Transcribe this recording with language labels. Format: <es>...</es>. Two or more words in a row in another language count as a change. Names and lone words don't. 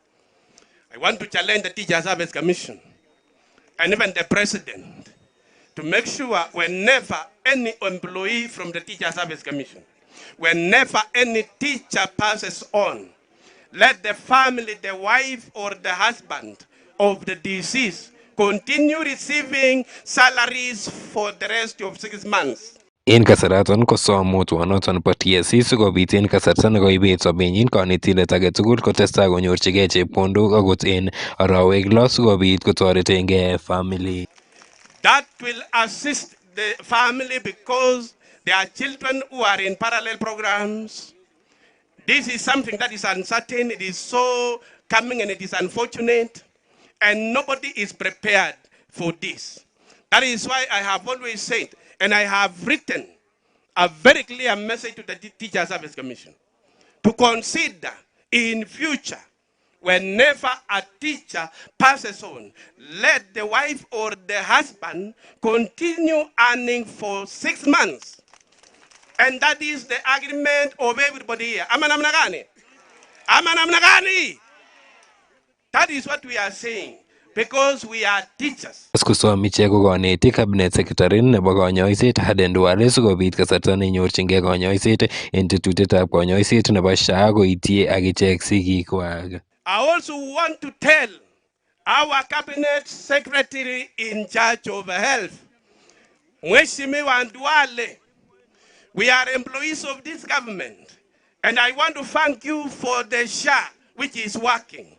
<en>I want to challenge the Teacher Service Commission and even the President to make sure whenever any employee from the Teacher Service Commission, whenever any teacher passes on, let the family, the wife or the husband of the deceased continue receiving salaries for the rest of 6 months.</en> <kln>En kasaraton kosom mutwonoton bo TSC sikobit en kasarta nekoibet sobenyin konetindet age tugul kotestai konyorchigei chepkondok akot en arawek lo sikobit kotoretengei family.</kln> <en>That will assist the family because there are children who are in parallel programs. This is something that is uncertain. It is so coming and it is unfortunate. And nobody is prepared for this. That is why I have always said, and I have written a very clear message to the Teacher Service Commission to consider in future, whenever a teacher passes on, let the wife or the husband continue earning for 6 months. And that is the agreement of everybody here.</en> <sw>Ama namna gani? Ama namna gani?</sw> <en>That is what we are saying. Because we are teachers.</en> <kln>Kusom ichek ko konetik</kln> <en>cabinet secretary</en> <kln>nebo konyoiset Aden Duale sikobit kasarta nenyorchingei konyoiset eng tetutietab konyoiset nebo SHA koityi akichek sigikwak.</kln> <en>I also want to tell our cabinet secretary in charge of health, Mheshimiwa Duale, we are employees of this government, and I want to thank you for the SHA which is working.</en>